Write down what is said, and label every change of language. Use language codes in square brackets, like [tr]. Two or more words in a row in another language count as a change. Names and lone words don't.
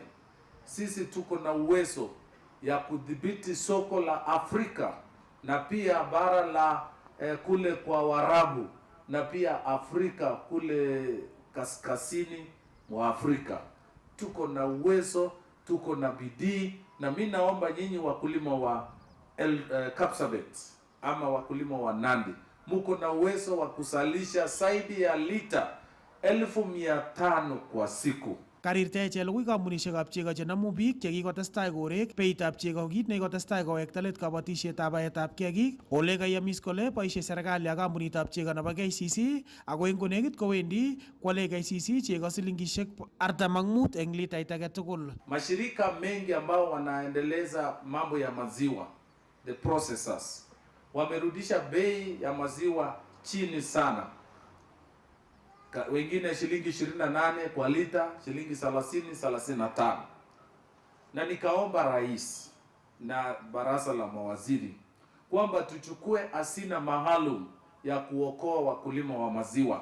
[sw] Sisi tuko na uwezo ya kudhibiti soko la Afrika na pia bara la kule kwa Warabu na pia Afrika kule kaskazini mwa Afrika. Tuko na uwezo, tuko na bidii, na mimi naomba nyinyi wakulima wa Kapsabet ama wakulima wa Nandi, muko na uwezo wa kusalisha zaidi ya lita 1,500 kwa siku. [kln] Karirte Chelugui kampunishekab chego chenamu biik chekikotestai korek beitab chego kit nekikotestai kowekta let kabatishetab baetab kiagik ole kayamis kole boisie serikali ak kampunitab chego nebo KCC ako eng konekit kowendi kwale KCC chego silingishek 45 eng litait age tugul. [sw] Mashirika mengi ambao wanaendeleza mambo ya maziwa, [en] the processors, [sw] wamerudisha bei ya maziwa chini sana. Wengine shilingi 28 kwa lita, shilingi 30-35. Na nikaomba rais na baraza la mawaziri kwamba tuchukue asina maalum ya kuokoa wakulima wa maziwa.